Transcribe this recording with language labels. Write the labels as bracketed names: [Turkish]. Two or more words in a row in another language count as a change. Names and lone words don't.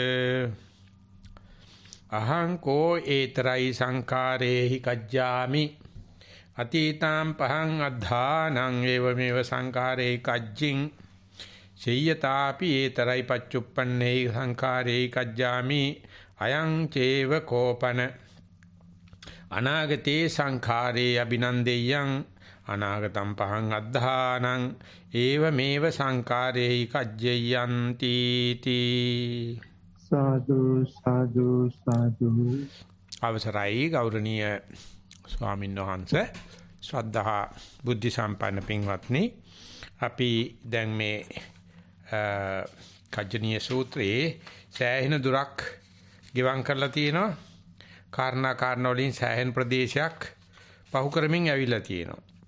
[Pali] අහං කෝ ඒතරයි සංඛාරේහි කජ්ජාමි අතීතං පහං අද්ධානං ඒවමෙව සංඛාරේ කජ්ජින් සේයතාපි ඒතරයි පච්චුප්පන්නේ සංඛාරේ කජ්ජාමි අයං චේව කෝපන අනාගතේ සංඛාරේ අබිනන්දෙයං අනාගතං පහං අද්ධානං ඒවමෙව සංඛාරේ කජ්ජයන්ති තී සාදු සාදු සාදු [Sinhala] අවසරයි ගෞරවනීය ස්වාමීන් වහන්සේ ශ්‍රද්ධා බුද්ධ සම්පන්න පින්වත්නි අපි දැන් මේ කජ්ජනීය සූත්‍රයේ සෑහෙන දුරක් ගෙවම් කරලා තියෙනවා කාරණා වලින් සෑහෙන ප්‍රදේශයක් පහු කරමින් ඇවිල්ලා තියෙනවා